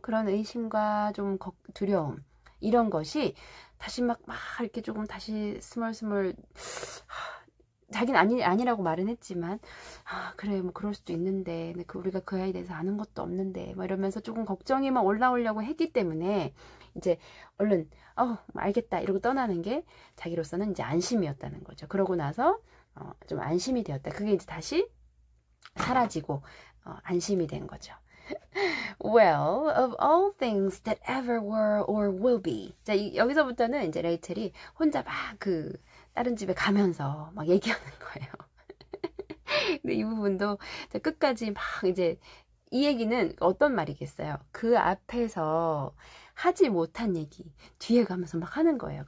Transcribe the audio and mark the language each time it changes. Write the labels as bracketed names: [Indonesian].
[Korean] 그런 의심과 좀 두려움 이런 것이 다시 막 이렇게 조금 다시 스멀스멀 자기는 아니라고 말은 했지만 그래 뭐 그럴 수도 있는데 우리가 그 아이에 대해서 아는 것도 없는데 뭐 이러면서 조금 걱정이 막 올라오려고 했기 때문에 이제 얼른 알겠다 이러고 떠나는 게 자기로서는 이제 안심이었다는 거죠. 그러고 나서 좀 안심이 되었다. 그게 이제 다시 사라지고 안심이 된 거죠. [English] Well, of all things that ever were or will be. [Korean] 자, 여기서부터는 이제 레이첼이 혼자 막 다른 집에 가면서 막 얘기하는 거예요. 근데 이 부분도 끝까지 막 이제 이 얘기는 어떤 말이겠어요? 그 앞에서 하지 못한 얘기 뒤에 가면서 막 하는 거예요.